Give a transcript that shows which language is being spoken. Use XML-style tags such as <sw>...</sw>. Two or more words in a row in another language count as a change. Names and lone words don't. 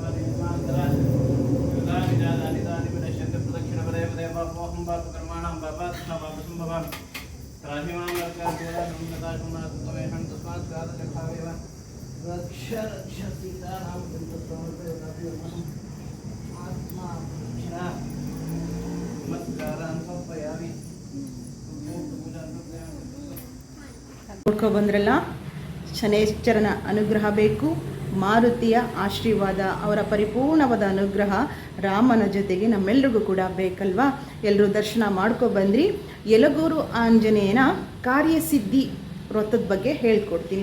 <sa>देवतानि विनश्यन्ति प्रदक्षिणपदे पदे पापोऽहं पापकर्माणां पापात्मना पापसम्भवामि राहिमां वर्गाद्येन तस्मात् कालचक्रावेव रक्ष सीतानां देवताभ्यो नमः आत्मा प्रदक्षिणा नमस्कारान् समर्पयामि</sa> <kn>ಬಂದ್ರಲ್ಲ, ಶನೇಶ್ವರನ ಅನುಗ್ರಹ ಬೇಕು, ಮಾರುತಿಯ ಆಶೀರ್ವಾದ, ಅವರ ಪರಿಪೂರ್ಣವಾದ ಅನುಗ್ರಹ ರಾಮನ ಜೊತೆಗೆ ನಮ್ಮೆಲ್ರಿಗೂ ಕೂಡ ಬೇಕಲ್ವಾ. ಎಲ್ಲರೂ ದರ್ಶನ ಮಾಡ್ಕೊಬಂದ್ರಿ. ಯಲಗೂರು ಆಂಜನೇಯನ ಕಾರ್ಯಸಿದ್ಧಿ ವ್ರತದ ಬಗ್ಗೆ ಹೇಳ್ಕೊಡ್ತೀನಿ.</kn>